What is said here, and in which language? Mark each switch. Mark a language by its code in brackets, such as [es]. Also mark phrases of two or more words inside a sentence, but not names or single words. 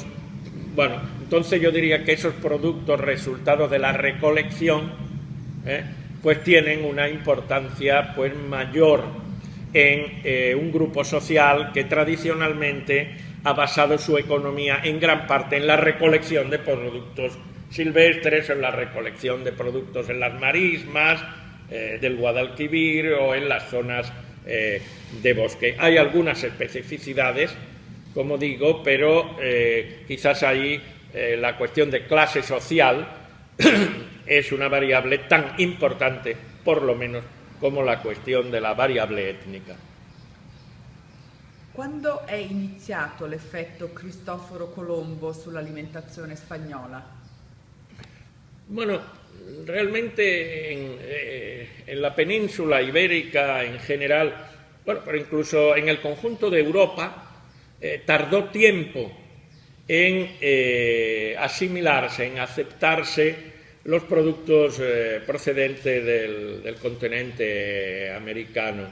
[es] Bueno, entonces yo diría que esos productos resultados de la recolección pues tienen una importancia pues mayor en un grupo social que tradicionalmente ha basado su economía en gran parte en la recolección de productos silvestres, en la recolección de productos en las marismas del Guadalquivir o en las zonas de bosque. Hay algunas especificidades, como digo, pero quizás ahí la cuestión de clase social es una variable tan importante, por lo menos, como la cuestión de la variable étnica. [it] Quando è iniziato l'effetto Cristoforo Colombo sull'alimentazione spagnola? [es] Bueno, realmente en la península ibérica en general, bueno, pero incluso en el conjunto de Europa, tardó tiempo en asimilarse, en aceptarse los productos procedentes del continente americano.